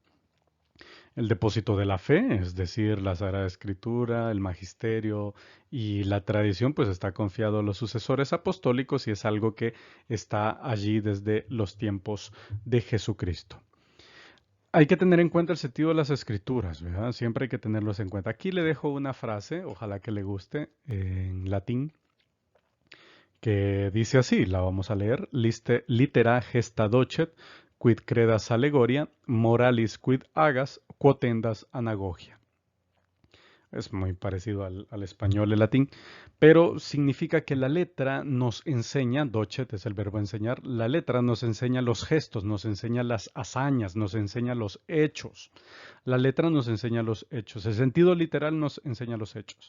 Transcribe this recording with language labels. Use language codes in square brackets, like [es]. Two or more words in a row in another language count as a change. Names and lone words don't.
[es] El depósito de la fe, es decir, la Sagrada Escritura, el magisterio y la tradición, pues está confiado a los sucesores apostólicos y es algo que está allí desde los tiempos de Jesucristo. Hay que tener en cuenta el sentido de las escrituras, ¿verdad? Siempre hay que tenerlos en cuenta. Aquí le dejo una frase, ojalá que le guste, en latín, que dice así, la vamos a leer, [la] Liste, litera gesta docet, quid credas allegoria, moralis quid agas, quotendas anagogia. [es] Es muy parecido al español, el latín, pero significa que la letra nos enseña, docet es el verbo enseñar, la letra nos enseña los gestos, nos enseña las hazañas, nos enseña los hechos. La letra nos enseña los hechos, el sentido literal nos enseña los hechos.